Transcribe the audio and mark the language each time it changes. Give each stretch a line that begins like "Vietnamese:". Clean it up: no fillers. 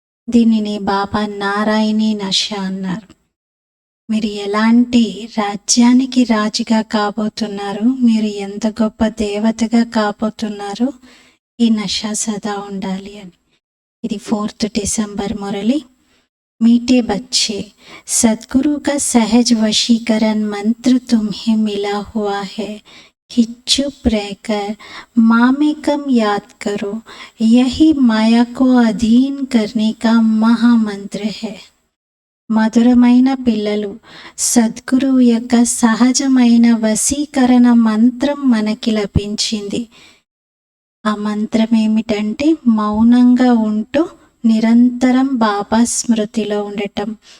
Telugu: దీనిని బాబా నారాయణి నష అన్నారు. మీరు ఎలాంటి రాజ్యానికి రాజుగా కాబోతున్నారు, మీరు ఎంత గొప్ప దేవతగా కాబోతున్నారు, ఈ నష సదా ఉండాలి అని. ఇది 4th డిసెంబర్ మురళి.
Hindi: मीठे बच्चे, सदगुरु का सहज वशीकरण मंत्र तुम्हें मिला हुआ है कि चुप रहकर मामेकम याद करो. यही माया को अधीन करने का महामंत्र है.
Telugu: మధురమైన పిల్లలు, సద్గురువు యొక్క సహజమైన వశీకరణ మంత్రం మనకి లభించింది. ఆ మంత్రం ఏమిటంటే మౌనంగా ఉంటూ నిరంతరం బాబా స్మృతిలో ఉండటం.